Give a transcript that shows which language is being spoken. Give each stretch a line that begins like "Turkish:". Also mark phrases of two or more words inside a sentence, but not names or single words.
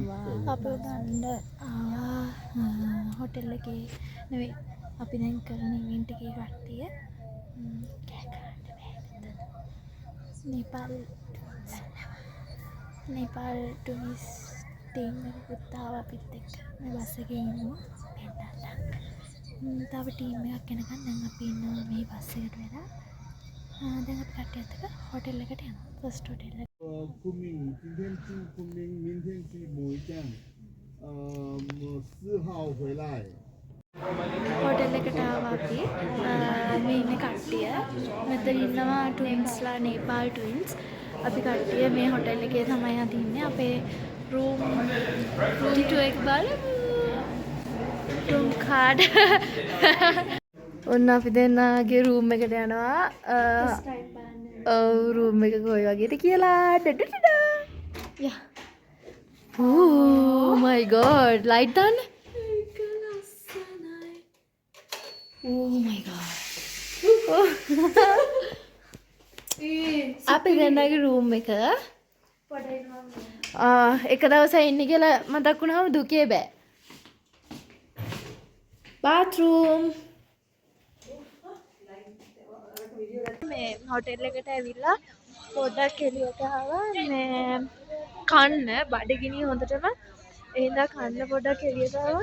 Sinhala: ආවා හොටෙල් එකේ නෙවෙයි අපි දැන් කරන ඉවෙන්ට් එකේ කට්ටිය
English: Nepal tourist team
Sinhala: එකකුත් ආවා අපිත් එක්ක මේ බස් එකේ ඉන්නවා පෙන්නන්න තව ටීම් එකක් එනකන් දැන් අපි ඉන්නවා මේ බස් එකට වෙලා දැන් අපි කට්ටියත් එක්ක හොටෙල් එකට යනවා
English: first hotel
Sinhala: එක
Chinese: Kunming 今天去 Kunming 明天去某一站4号回来
Sinhala: හොටෙල් එකට ආවා අපි මේ ඉන්න කට්ටිය මෙතන ඉන්නවා ට්වින්ස්ලා
English: Nepal twins
Sinhala: අපි කට්ටිය මේ හොටෙල් එකේ තමයි අදින්නේ අපේ
English: room tour
Sinhala: එක බලමු
English: room card
Sinhala: ඔන්න අපි දෙන්නගේ රූම් එකට යනවා ඔව් රූම් එක කොයි වගේද කියලා යා
English: oh my god light
Sinhala: දාන්න
English: Oh my god.
Sinhala: අපි දෙන්නගේ රූම් එක එක දවසක් ඉන්න කියලා මතක් වුණාම දුකේ බෑ. bathroom මේ හොටෙල් එකට ඇවිල්ලා පොඩ්ඩක් එළියට ආවා මේ කන්න බඩගිනි හොඳටම එහෙනම් කන්න පොඩ්ඩක් එළියට ආවා.